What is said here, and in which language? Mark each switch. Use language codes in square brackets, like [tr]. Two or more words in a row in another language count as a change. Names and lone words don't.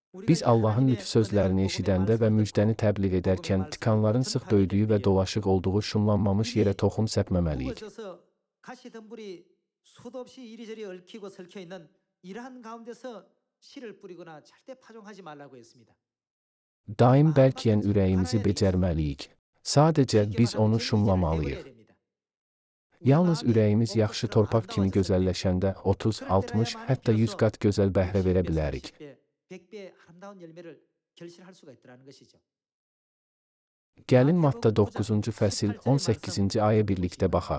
[az] Biz Allahın lütf sözlərini eşidəndə və müjdəni təbliğ edərkən tikanların sıx döydüyü və dolaşıq olduğu şumlanmamış yerə toxum səpməməliyik. [ko] 가시덤불이 수도 없이 이리저리 얽히고 설켜 있는 이러한 가운데서 씨를 뿌리거나 절대 파종하지 말라고 했습니다. [az] Daim bərkiyən ürəyimizi becərməliyik. Sadəcə biz onu şumlamalıyıq. Yalnız ürəyimiz yaxşı torpaq kimi gözəlləşəndə 30, 60, hətta 100 qat gözəl bəhrə verə bilərik. Gəlin Matta 9-cu fəsil 18-ci ayə birlikdə baxaq.